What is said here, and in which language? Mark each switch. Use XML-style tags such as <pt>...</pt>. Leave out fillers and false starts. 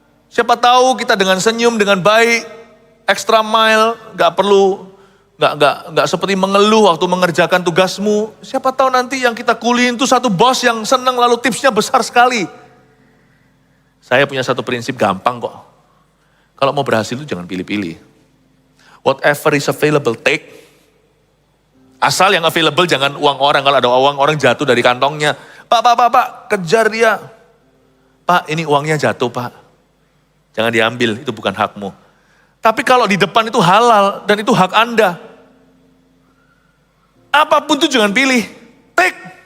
<id>Siapa tahu kita dengan senyum, dengan baik, extra mile, gak perlu Nggak seperti mengeluh waktu mengerjakan tugasmu. Siapa tahu nanti yang kita kuliin itu satu bos yang senang lalu tipsnya besar sekali. Saya punya satu prinsip gampang kok. Kalau mau berhasil itu jangan pilih-pilih.</id> <en>Whatever is available, take.</en> <id>Asal yang available jangan uang orang. Kalau ada uang orang jatuh dari kantongnya. Pak, kejar dia. Pak, ini uangnya jatuh pak. Jangan diambil, itu bukan hakmu. Tapi kalau di depan itu halal dan itu hak Anda. Apapun itu jangan pilih.</id> <en>Take.</en>